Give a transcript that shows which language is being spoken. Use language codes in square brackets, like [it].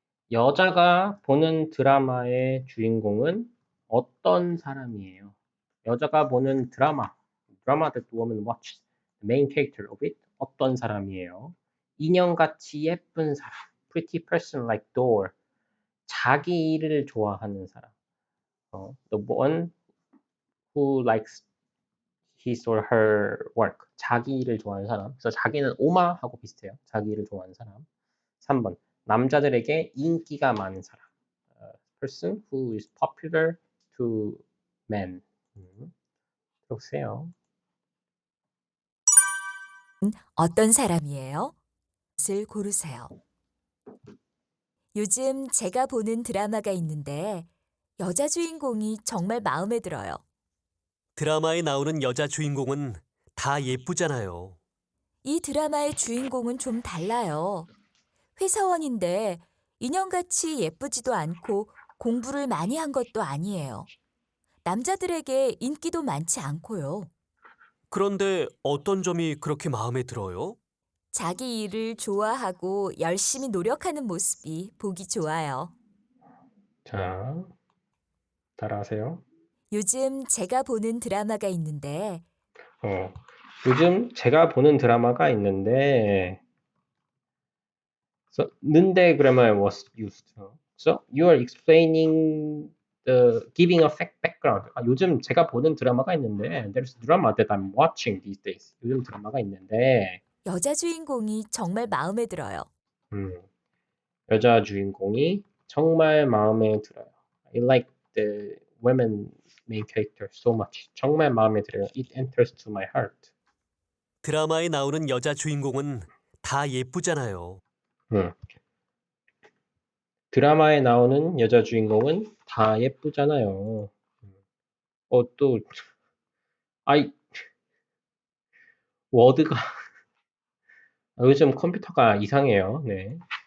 [ko] 여자가 보는 드라마의 주인공은 어떤 사람이에요? 여자가 보는 드라마 [en] that woman watches, the main character of it, [ko] 어떤 사람이에요? 인형같이 예쁜 사람, [en] pretty person like doll, [ko] 자기 일을 좋아하는 사람, [en] the one who likes his or her work, [ko] 자기 일을 좋아하는 사람. 그래서 자기는 오마하고 비슷해요. 자기 일을 좋아하는 사람. 3번, 남자들에게 인기가 많은 사람. [en] person who is popular to men. [ko] 보세요. 어떤 사람이에요? 것을 고르세요. 요즘 제가 보는 드라마가 있는데 여자 주인공이 정말 마음에 들어요. 드라마에 나오는 여자 주인공은 다 예쁘잖아요. 이 드라마의 주인공은 좀 달라요. 회사원인데 인형같이 예쁘지도 않고 공부를 많이 한 것도 아니에요. 남자들에게 인기도 많지 않고요. 그런데 어떤 점이 그렇게 마음에 들어요? 자기 일을 좋아하고 열심히 노력하는 모습이 보기 좋아요. 자, 따라하세요. 요즘 제가 보는 드라마가 있는데 요즘 제가 보는 드라마가 있는데, so, 는데 [en] grammar was used. So, you are explaining giving a fact background. [ko] 요즘 제가 보는 드라마가 있는데, [en] there's a drama that I'm watching these days. [ko] 요즘 드라마가 있는데, 여자 주인공이 정말 마음에 들어요. 음, 여자 주인공이 정말 마음에 들어요. [en] I like the women main character so much. [ko] 정말 마음에 들어요. [en] It enters to my heart. [ko] 드라마에 나오는 여자 주인공은 다 예쁘잖아요. 음, 드라마에 나오는 여자 주인공은 다 예쁘잖아요. 또, 아이, 워드가, 요즘 컴퓨터가 이상해요. 네.